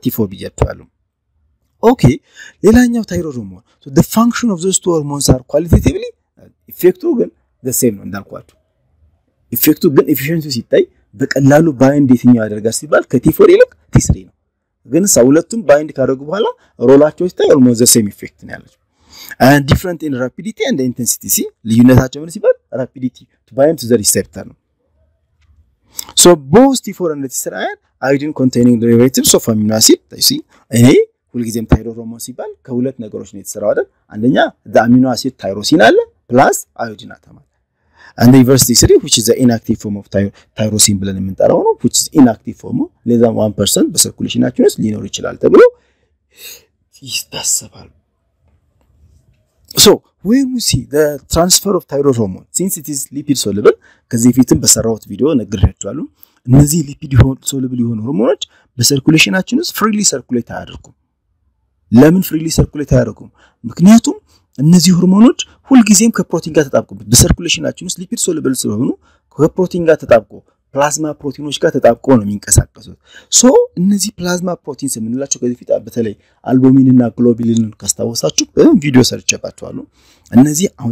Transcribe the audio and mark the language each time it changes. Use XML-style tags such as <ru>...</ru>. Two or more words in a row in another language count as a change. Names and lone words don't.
<en>T4 ብያችኋለሁ okay</en> <am>ሌላኛው ታይሮይድ ሆርሞን</am> <en>so the function of those two hormones are qualitatively effective ግን the same</en> <am>ነው እንዳልኳችሁ</am> <en>effective ግን efficiency</en> <am>ሲታይ በቀላሉ ባይንድ የትኛው ያደርጋል ሲባል ከቲ4 ይልቅ ቲ3 ነው ግን ሁለቱም ባይንድ ካደረጉ በኋላ ሮላቸው ሲታይ</am> <en>almost the same effect</en> <am>ነው ያለው</am> <en>and different in rapidity and intensity see</en> <am>ልዩነታቸው ምን ሲባል</am> <en>rapidity to bind to the receptor ነው so both T4 and T3 iodine containing derivatives of amino acid you see</en> <am>እኔ ሁልጊዜም ታይሮሲን ሆርሞን ሲባል ከሁለት ነገሮች ነው የተሰራው አይደል አንደኛ</am> <en>the amino acid tyrosine አለ plus iodine atom and the reverse T3 which is the inactive form of tyrosine</en> <am>ብለን የምንጠራው ነው</am> <en>which is inactive form less than 1%</en> <am>በሰርኩሌሽናችን ውስጥ ሊኖር ይችላል ተብሎ ይታሰባል</am> <en>so when we see the transfer of thyroid hormone since it is lipid soluble</en> <am>ከዚህ ፊትም በሰራውት ቪዲዮ ነግሬያችኋለሁ እነዚህ</am> <en>lipid soluble</en> <am>የሆኑ ሆርሞኖች በሰርኩሌሽናችን ውስጥ</am> <en>freely circulate</en> <am>አያደርጉም ለምን</am> <en>freely circulate</en> <am>አያደርጉም ምክንያቱም እነዚህ ሆርሞኖች ሁሉ ጊዜም ከፕሮቲን ጋር ተጣብቀው በሰርኩሌሽናችን ውስጥ lipid soluble ስለሆኑ ከፕሮቲን ጋር ተጣብቀው ፕላዝማ ፕሮቲኖች ጋር ተጣብቀው ነው የሚንቀሳቀሱት ሶ እነዚህ</am> <en>plasma proteins</en> <am>የምንላቸው ከዚህ ፊት በተለይ አልቡሚን እና ግሎቡሊንን ካስታወሳችሁ ቪዲዮ ሰርቻባችኋለሁ እነዚህ አሁን</am>